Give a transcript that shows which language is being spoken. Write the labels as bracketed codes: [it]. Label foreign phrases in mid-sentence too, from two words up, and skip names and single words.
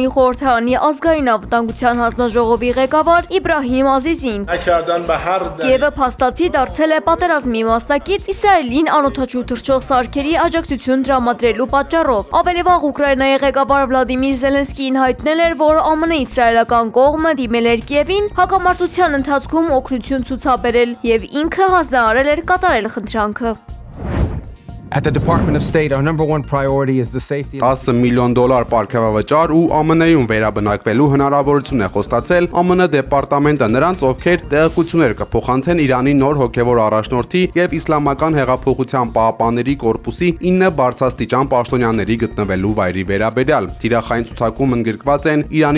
[hy] խորհրդարանի ազգային անվտանգության հանձնաժողովի ղեկավար Իբրահիմ Ազիզին։ Կիևը փաստացի դարձել է պատերազմի մասնակից Իսրայելին անօդաչու թռչող սարքերի աջակցություն տրամադրելու պատճառով։ Ավելի վաղ Ուկրաինայի ղեկավար Վլադիմիր Զելենսկին հայտնել էր, որ ԱՄՆ-իսրայելական կողմը դիմել էր Կիևին հակամարտության ընթացքում օգնություն ցուցաբերել և ինքը հանձնարարել էր կատարել խնդրանքը։ [en] At the Department of State, our number one priority is the safety of [hy] $10 million պարգևավճար ու ԱՄՆ-ում վերաբնակվելու հնարավորություն է խոստացել ԱՄՆ դեպարտամենտը նրանց, ովքեր տեղեկություններ կփոխանցեն Իրանի նոր հոգևոր առաջնորդի եւ Իսլամական հեղափոխության պահապանների կորպուսի 9 բարձրաստիճան պաշտոնյաների գտնվելու վայրի վերաբերյալ։ Թիրախային ցուցակում ընդգրկված են Իրանի